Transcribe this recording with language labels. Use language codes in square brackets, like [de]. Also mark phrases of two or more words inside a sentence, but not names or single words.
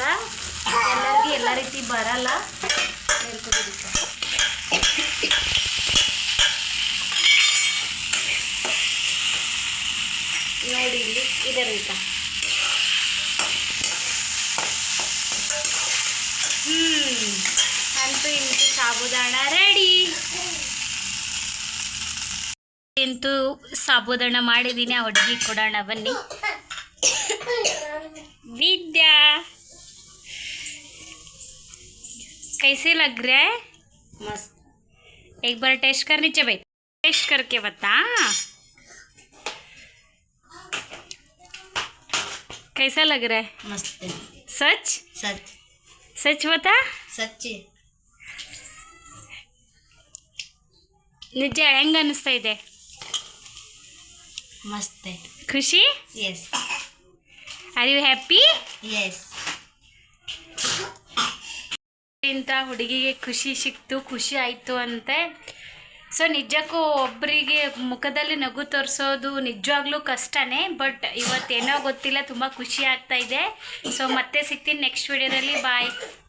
[kn] ಎಲ್ಲರಿಗೂ ಎಲ್ಲ ರೀತಿ ಬರಲ್ಲ. ನೋಡಿ ಇಲ್ಲಿ ಇದೆ ರೀತ. ಅಂತೂ ಇಂತೂ ಸಾಬುದಾಣ ರೆಡಿ. ಇಂತೂ ಸಾಬುದಾಣ ಮಾಡಿದ್ದೀನಿ. ಆ ಹುಡುಗಿ ಕೊಡೋಣ ಬನ್ನಿ. [hi] विद्या कैसे लग रहा है? मस्त. एक बार टेस्ट कर, नीचे बैठ, टेस्ट करके बता कैसा लग रहा है. मस्त है. सच सच सच बता. सच्ची [kn] ನಿಜ ಹೆಂಗ ಅನಿಸ್ತಾ ಇದೆ? [hi] मस्त है. [kn] ಖುಷಿ? [en] यस. Are you happy? यस. [kn] ಇಂಥ ಹುಡುಗಿಗೆ ಖುಷಿ ಸಿಕ್ತು, ಖುಷಿ ಆಯಿತು ಅಂತೆ. ಸೊ ನಿಜಕ್ಕೂ ಒಬ್ಬರಿಗೆ ಮುಖದಲ್ಲಿ ನಗು ತೋರಿಸೋದು ನಿಜವಾಗ್ಲೂ ಕಷ್ಟನೇ. ಬಟ್ ಇವತ್ತೇನೋ ಗೊತ್ತಿಲ್ಲ, ತುಂಬ ಖುಷಿ ಆಗ್ತಾ ಇದೆ. ಸೊ ಮತ್ತೆ ಸಿಗ್ತೀನಿ ನೆಕ್ಸ್ಟ್ ವಿಡಿಯೋದಲ್ಲಿ. ಬಾಯ್.